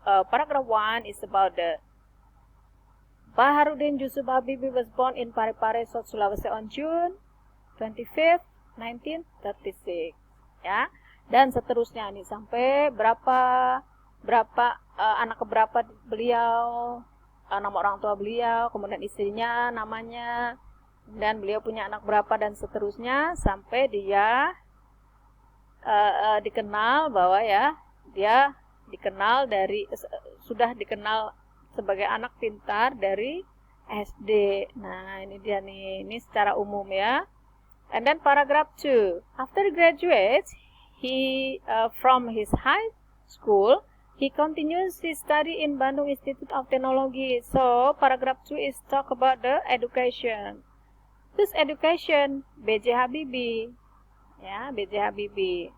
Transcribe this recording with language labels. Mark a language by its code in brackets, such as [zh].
[en] Paragraph 1 is about the Baharudin Yusuf Habibie was born in Parepare, South Sulawesi on June 25, 1936. [id] Ya, dan seterusnya nih sampai berapa anak keberapa beliau, nama orang tua beliau, kemudian istrinya, namanya, dan beliau punya anak berapa dan seterusnya sampai dia dikenal bahwa ya dia dikenal sudah dikenal sebagai anak pintar dari SD. Nah, ini dia nih, ini secara umum ya. [en] And then paragraph 2. After graduates, he from his high school, he continues his study in Bandung Institute of Technology. So, paragraph 2 is talk about the education. This education, B.J. Habibie. Ya, B.J. Habibie.